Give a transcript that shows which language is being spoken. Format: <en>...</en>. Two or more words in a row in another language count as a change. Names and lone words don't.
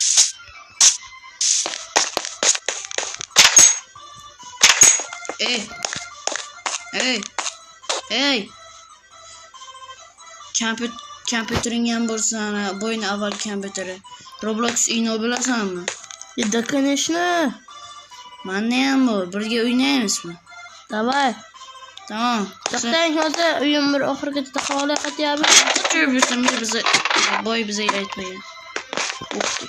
<uz>Kompyuteringga bo'lsa, bo'yin avval kompyuteri. Roblox o'ynar bilasanmi?</uz> <ru>Да, конечно.</ru> <uz>Menda ham bor. Birga o'ynaymizmi?</uz> <ru>Давай.</ru> <uz>Tamam. To'xtang, hozir o'yin bir oxirigacha havola qilyapmiz. Bize boy bize aytmagan. O'qdi.</uz>